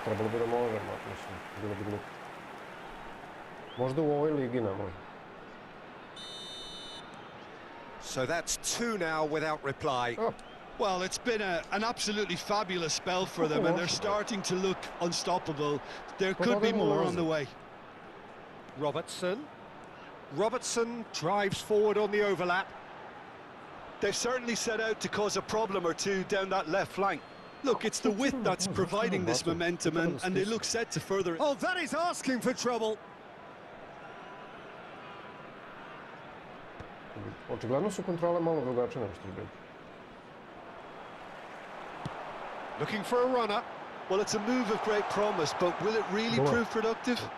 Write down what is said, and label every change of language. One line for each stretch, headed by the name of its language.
Serbian: Trebalo bi da možemo, mislim, bilo bi glupo. Možda u ovoj ligi ne može.
English: So that's 2 now without reply. Well, it's been an absolutely fabulous spell for them, and they're starting to look unstoppable. There could be more on the way. Robertson drives forward on the overlap. They've certainly set out to cause a problem or two down that left flank. Look, it's the width that's providing this momentum, and they look set to further it. Oh, that is asking for trouble.
Serbian: Očigledno su kontrole malo drugačije nego što je bilo.
English: Looking for a runner. Well, it's a move of great promise, but will it really prove productive?